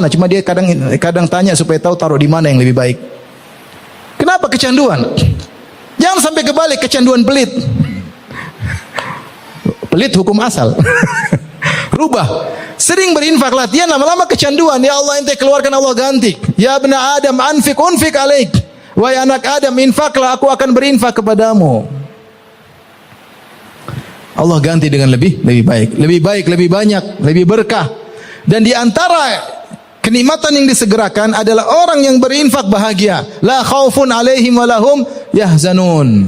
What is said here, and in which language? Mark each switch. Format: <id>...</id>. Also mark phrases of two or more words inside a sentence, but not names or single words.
<id>Cuma dia kadang tanya supaya tahu taruh di mana yang lebih baik. Kenapa kecanduan? Jangan sampai kebalik, kecanduan pelit. Pelit hukum asal. Rubah. Sering berinfak, latihan, lama-lama kecanduan.</id> <ar>يا الله,</ar> <id>ente keluarkan, Allah ganti.</id> <ar>يا ابن آدم أنفق أنفق عليك.</ar> <id>Wahai anak Adam, infaklah, aku akan berinfak kepadamu. Allah ganti dengan lebih baik, lebih banyak, lebih berkah. Dan di antara kenikmatan yang disegerakan adalah orang yang berinfak bahagia.</id> <ar>لا خوف عليهم ولا هم يحزنون.</ar>